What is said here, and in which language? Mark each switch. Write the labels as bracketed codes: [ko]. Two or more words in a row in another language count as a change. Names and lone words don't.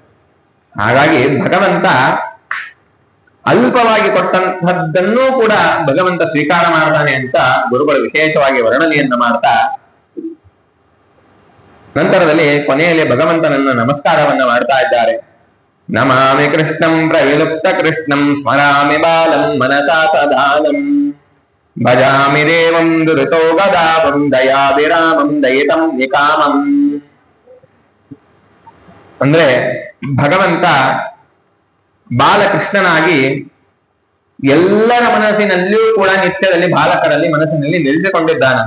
[kn] ಹಾಗಾಗಿ ಭಗವಂತ ಅಲ್ಪವಾಗಿ ಕೊಟ್ಟಂತಹದ್ದನ್ನೂ ಕೂಡ ಭಗವಂತ ಸ್ವೀಕಾರ ಮಾಡ್ತಾನೆ ಅಂತ ಗುರುಗಳು ವಿಶೇಷವಾಗಿ ವರ್ಣನೆಯನ್ನ ಮಾಡ್ತಾ ನಂತರದಲ್ಲಿ ಕೊನೆಯಲ್ಲಿ ಭಗವಂತನನ್ನ ನಮಸ್ಕಾರವನ್ನ ಮಾಡ್ತಾ ಇದ್ದಾರೆ. [sa] ನಮಾಮಿ ಕೃಷ್ಣಂ ಪ್ರವಿಲುಪ್ತ ಕೃಷ್ಣಂ ಸ್ಮರಾಮಿ ಬಾಲಂ ಮನಸಾ ಸದಾನಂ ಭಜಾಮಿ ದೇವಂ ದುರಿತೋ ಗದಾವಂ ದಯಾಭಿರಾಮಂ ದಯಿತಂ ನಿಕಾಮಂ. [kn] ಅಂದ್ರೆ ಭಗವಂತ ಬಾಲಕೃಷ್ಣನಾಗಿ ಎಲ್ಲರ ಮನಸ್ಸಿನಲ್ಲಿಯೂ ಕೂಡ ನಿತ್ಯದಲ್ಲಿ ಬಾಲಕರಲ್ಲಿ ಮನಸ್ಸಿನಲ್ಲಿ ನಿಲ್ಲಿಸಿಕೊಂಡಿದ್ದಾನಂತ.